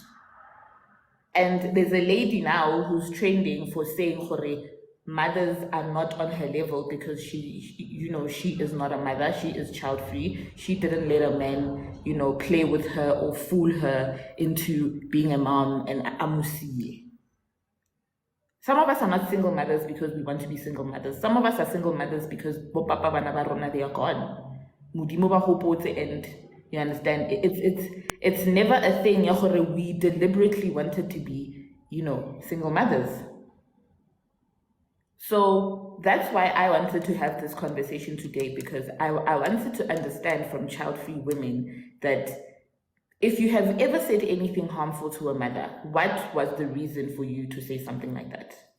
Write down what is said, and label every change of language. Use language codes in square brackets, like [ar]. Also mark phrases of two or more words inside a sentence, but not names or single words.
[en] And there's a lady now who's trending for saying, Hore, mothers are not on her level because she is not a mother. She is child free. She didn't let a man, play with her or fool her into being a mom and amusiye. Some of us are not single mothers because we want to be single mothers. Some of us are single mothers because [st] bo papa bana ba rona, [en] they are gone. [st] Modimo ba hopotse, [en] and you understand, it's never a thing [st] ya gore [en] we deliberately wanted to be, single mothers. So that's why I wanted to have this conversation today, because I wanted to understand from child-free women that if you have ever said anything harmful to a mother, what was the reason for you to say something like that?